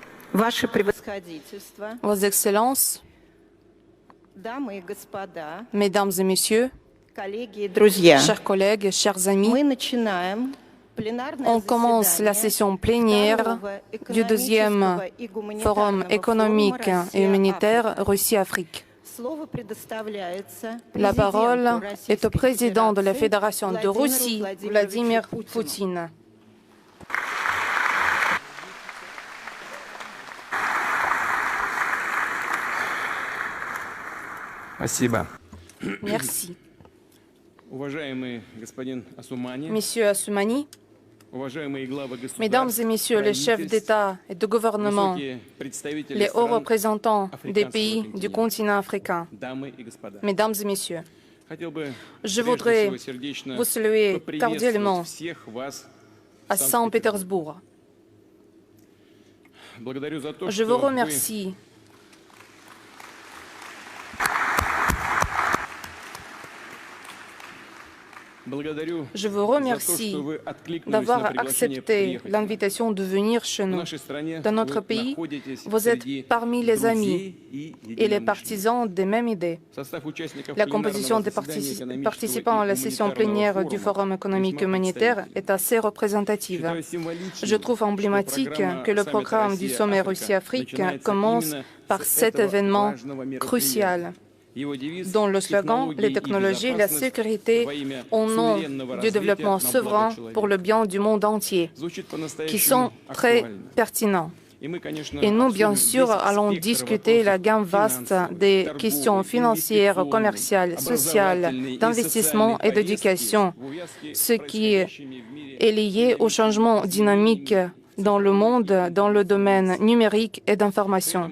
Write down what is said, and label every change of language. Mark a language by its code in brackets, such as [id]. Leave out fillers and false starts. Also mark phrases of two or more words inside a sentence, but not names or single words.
[ru] Ваше превосходительство, [fr] Vos Excellences, [ru] дамы и господа, [fr] Mesdames et Messieurs, [ru] коллеги и друзья, [fr] chers collègues, chers amis, [ru] мы начинаем пленарное [fr] on commence la [ru] заседание [fr] session plénière du deuxième Forum économique et humanitaire Russie-Afrique. [ru] Слово предоставляется [fr] La parole [ru] президенту [fr] est au [ru] Российской [fr] président de la [ru] Федерации [fr] Fédération de Russie, Vladimir Poutine. [ru] Спасибо. [fr] Merci. [ru] Уважаемый господин Асумани, [fr] Monsieur Assoumani, [ru] уважаемые главы государств, [fr] Mesdames et Messieurs les chefs d'État et de gouvernement, [ru] высокие представители [fr] les hauts [ru] стран, [fr] représentants des africains pays sur le du continent. continent africain, [ru] дамы и господа. [fr] Mesdames et Messieurs, [ru] Хотел бы [fr] je [ru] прежде [fr] voudrais [ru] всего сердечно [fr] vous saluer [ru] поприветствовать [fr] cordialement [ru] всех вас [fr] à [ru] в Санкт-Петербурге. [fr] Saint-Pétersbourg. [ru] Благодарю за то, [fr] Je [ru] что [fr] vous remercie [ru] благодарю [fr] Je vous [ru] за то, [fr] remercie [ru] что вы откликнулись на [fr] d'avoir [ru] приглашение [fr] accepté [ru] приехать к нам. [fr] l'invitation de venir chez [ru] В [fr] nous. [ru] нашей стране [fr] Dans notre [ru] вы [fr] pays, [ru] находитесь [fr] vous êtes [ru] среди [fr] parmi les amis [ru] друзей и [fr] et les [ru] единомышленников. [fr] partisans des mêmes idées. [ru] Состав участников [fr] La [ru] пленарного [fr] composition des [ru] заседания экономического [fr] participants à la [ru] и [fr] session [ru] гуманитарного [fr] plénière du [ru] форума [fr] Forum économique [ru] весьма [fr] humanitaire [ru] представительна. [fr] est assez représentative. [ru] Считаю символичным, [fr] Je trouve [ru] что [fr] emblématique [ru] программа [fr] que le [ru] саммита [fr] programme du sommet [ru] Россия-Африка [fr] Russie-Afrique [ru] начинается [fr] commence [ru] именно [fr] par [ru] с [fr] cet [ru] этого [fr] événement [ru] важного мероприятия. [fr] crucial, [ru] Его девиз [fr] dont le slogan « Les technologies, la sécurité au nom du développement souverain pour le bien du monde entier », qui sont très pertinents. Et nous, bien sûr, allons discuter la gamme vaste des questions financières, commerciales, sociales, d'investissement et d'éducation, ce qui est lié au changement dynamique dans le monde, dans le domaine numérique et d'information.